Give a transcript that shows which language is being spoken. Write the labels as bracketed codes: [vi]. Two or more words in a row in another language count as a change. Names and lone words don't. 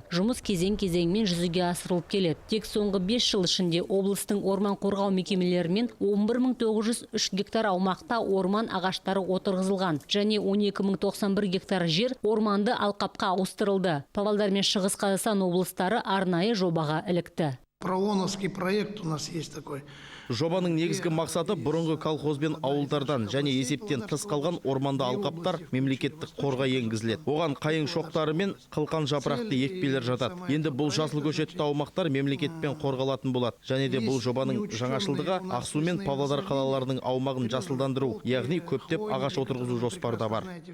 [kk] Жұмыс кезең-кезеңмен жүзеге асырылып келеді. Тек соңғы 5 жыл ішінде облыстың орман қорғау мекемелерімен 11903 гектар аумақта орман ағаштары отырғызылған және 12091 гектар жер орманды алқапқа ауыстырылды. Павлодар мен Шығыс Қазақстан облыстары арнайы жобаға ілікті. [ru] Прооновский проект у нас есть такой. [kk] Жобаның негізгі мақсаты бұрынғы колхозбен ауылдардан және есептен тыс қалған орманды алқаптар мемлекеттік қорға енгізіледі. Оған қайың шоқтары мен қылқан жапырақты екпелер жатады. Енді бұл жасыл көшетті аумақтар мемлекетпен қорғалатын болады. Және де бұл жобаның жаңашылдығы Ақсу мен Павлодар қалаларының аумағын жасылдандыру, яғни көптеп ағаш отырғызу жоспарда бар.